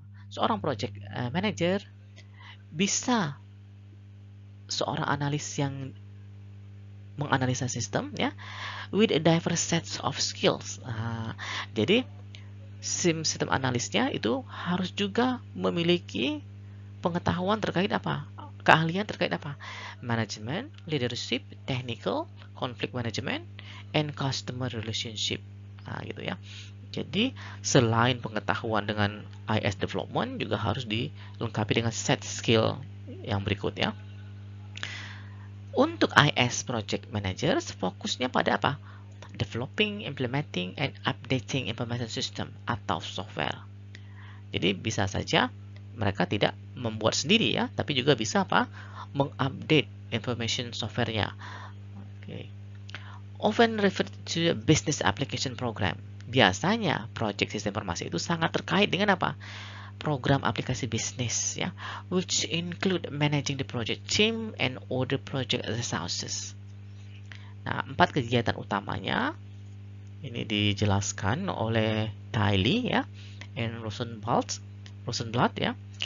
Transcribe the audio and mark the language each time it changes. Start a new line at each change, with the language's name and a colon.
Indonesian: Seorang project manager bisa seorang analis yang menganalisa sistem ya,
English: with a diverse sets of skills.
Indonesian: Jadi sistem analisnya itu harus juga memiliki pengetahuan terkait apa? Keahlian terkait apa?
English: Management, leadership, technical, conflict management, and customer relationship.
Indonesian: Gitu ya. Jadi selain pengetahuan dengan IS development juga harus dilengkapi dengan set skill yang berikut ya. Untuk IS Project Managers, fokusnya pada apa?
English: Developing, implementing, and updating information system atau software.
Indonesian: Jadi bisa saja mereka tidak membuat sendiri ya, tapi juga bisa apa? Mengupdate information software-nya. Okay.
English: Often referred to business application program.
Indonesian: Biasanya project sistem informasi itu sangat terkait dengan apa? Program aplikasi bisnis ya,
English: which include managing the project team and other project resources.
Indonesian: Nah, 4 kegiatan utamanya ini dijelaskan oleh Tiley ya, and Rosenblatt ya.